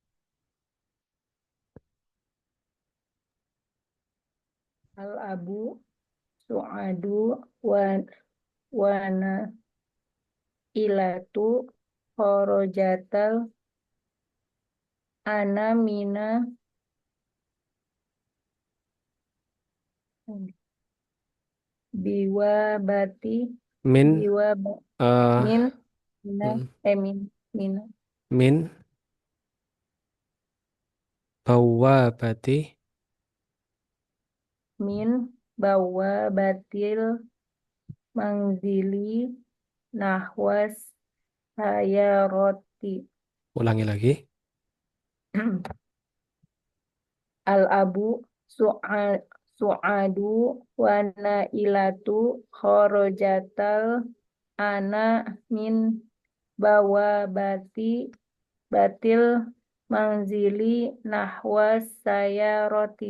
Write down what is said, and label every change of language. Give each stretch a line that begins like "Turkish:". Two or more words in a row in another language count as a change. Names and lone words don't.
Arabic: الأب سعاد و نائلة خرجت الآن من بوابة Min, Biwa eh من من mm, من من من بوابة من بوابة المنزل نحو الحيارة.
Indonesian: ulangi lagi.
Arabic: الأب سعاد ونائلة خرجت الآن من بوابة بت المنزل نحو السيارة.